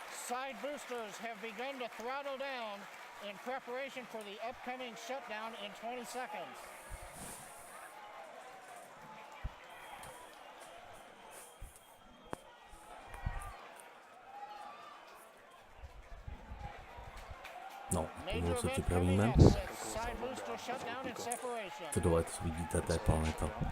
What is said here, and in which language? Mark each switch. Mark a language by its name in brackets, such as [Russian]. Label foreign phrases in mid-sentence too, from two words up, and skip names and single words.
[English] side boosters have begun to throttle down in preparation for the upcoming shutdown in 20 seconds. [Czech] No, tomu se připravíme. Tohle, co vidíte, to je planeta.